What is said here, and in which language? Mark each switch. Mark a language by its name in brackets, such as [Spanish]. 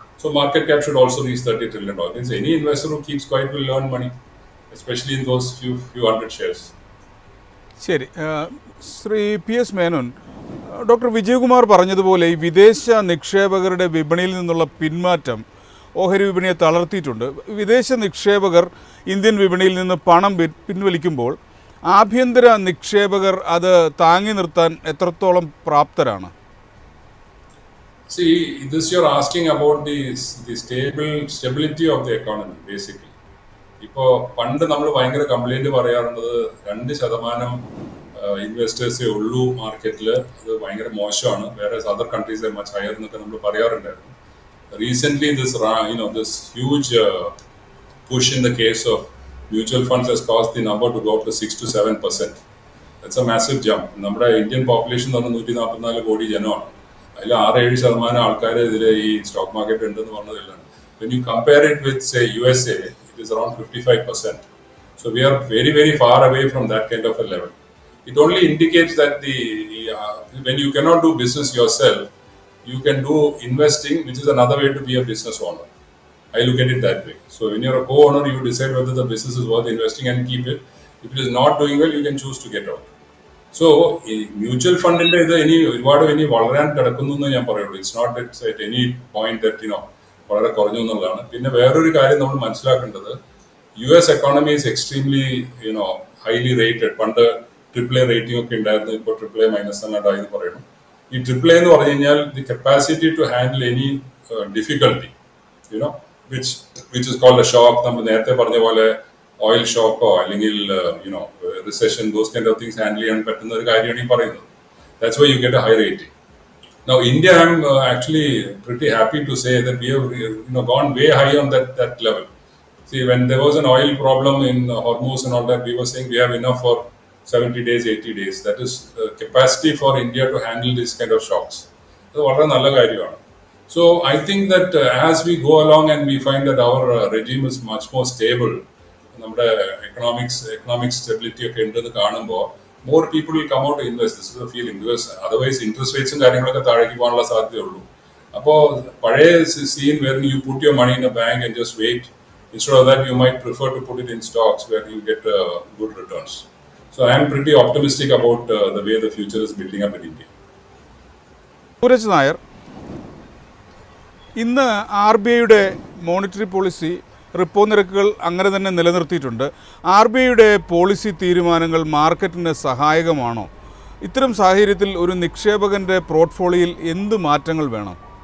[English] So market cap should also reach $30 trillion. Means any investor who keeps quiet will earn money, especially in those few hundred shares. [Malayalam] ശരി, Shri P S Menon, doctor Vijayakumar പറഞ്ഞതുപോലെ ഈ വിദേശ നിക്ഷേപകരുടെ വിപണിയിൽ നിന്നുള്ള പിന്മാറ്റം ഓഹരി വിപണിയെ തളർത്തിയിട്ടുണ്ട്. വിദേശ നിക്ഷേപകർ ഇന്ത്യൻ വിപണിയിൽ നിന്ന് പണം പിൻവലിക്കുമ്പോൾ ആഭ്യന്തര നിക്ഷേപകർ അത് താങ്ങി നിർത്താൻ എത്രത്തോളം പ്രാപ്തരാണ്? [English] See, this you're asking about the stability of the economy, basically. [Malayalam] ഇപ്പോൾ പണ്ട് നമ്മൾ ഭയങ്കര കംപ്ലൈൻറ്റ് പറയാറുള്ളത് 2% ഇൻവെസ്റ്റേഴ്സേ ഉള്ളൂ മാർക്കറ്റിൽ, അത് ഭയങ്കര മോശമാണ്, വേറെ [English] other countries much higher [Malayalam] എന്നൊക്കെ നമ്മൾ പറയാറുണ്ടായിരുന്നു. [English] Recently this huge push in the case of mutual funds has caused the number to go up to 6 to 7%. That's a massive jump. [Malayalam] നമ്മുടെ ഇന്ത്യൻ പോപ്പുലേഷൻ എന്ന് പറഞ്ഞാൽ 144 കോടി ജനമാണ്. അതിൽ 6-7% ആൾക്കാർ ഇതിൽ ഈ സ്റ്റോക്ക് മാർക്കറ്റ് ഉണ്ടെന്ന് പറഞ്ഞതില്ല. [English] When you compare it with, say, USA, it is around 55%. So we are very, very far away from that kind of a level. It only indicates that when you cannot do business yourself, you can do investing, which is another way to be a business owner. I look at it that way. So when you're a co-owner, you decide whether the business is worth investing and keep it. If it is not doing well, you can choose to get out. [Malayalam] So mutual fund ഇത് ഇനി വളരാൻ കിടക്കുന്നു എന്ന് ഞാൻ പറയുള്ളൂ. [English] it's not at any point that [Malayalam] വളരെ കുറഞ്ഞു എന്നുള്ളതാണ്. പിന്നെ വേറൊരു കാര്യം നമ്മൾ മനസ്സിലാക്കേണ്ടത്, [English] US economy is extremely highly rated. [Malayalam] പണ്ട് AAA റേറ്റിംഗ് ഒക്കെ ഉണ്ടായിരുന്നു, ഇപ്പോൾ AAA മൈനസ് എന്നായി പറയണം. ഈ AAA എന്ന് പറഞ്ഞു കഴിഞ്ഞാൽ [English] The capacity to handle any difficulty which is called a shock. [Malayalam] നമ്മൾ നേരത്തെ പറഞ്ഞ പോലെ ഓയിൽ ഷോക്കോ അല്ലെങ്കിൽ റിസെഷൻ, [English] those kind of things [Malayalam] handle ചെയ്യാൻ പറ്റുന്ന ഒരു കാര്യമാണ് ഈ പറയുന്നത്. [English] That's why you get a high rating. Now India, I'm actually pretty happy to say that we have gone way high on that level. See, when there was an oil problem in Hormuz and all that, we were saying we have enough for 70 days, 80 days. That is capacity for India to handle this kind of shocks. [Malayalam] So വളരെ നല്ല കാര്യമാണ്. [English] So I think that as we go along and we find that our regime is much more stable, [Malayalam] നമ്മുടെ economic stability ഒക്കെ ഉണ്ടെന്ന് കാണുമ്പോൾ [English] more people will come out to invest. This is the feeling, because otherwise interest rates [Malayalam] കാര്യങ്ങളൊക്കെ താഴേക്ക് പോകാനുള്ള സാധ്യതയുള്ളൂ. അപ്പോൾ പഴയ [English] scene where you put your money in a bank and just wait, instead of that you might prefer to put it in stocks where you get good returns. So I am pretty optimistic about the way the future is building up in India. [Malayalam] Sooraj Nair, ഇന്ന് RBIയുടെ monetary policy repo നിരക്കുകൾ അങ്ങനെ തന്നെ നിലനിർത്തിയിട്ടുണ്ട്. RBIയുടെ policy തീരുമാനങ്ങൾ മാർക്കറ്റിന് സഹായകമാണോ? ഇത്തരം സാഹചര്യത്തിൽ ഒരു നിക്ഷേപകൻ്റെ പോർട്ട്ഫോളിയോയിൽ എന്ത് മാറ്റങ്ങൾ വേണം?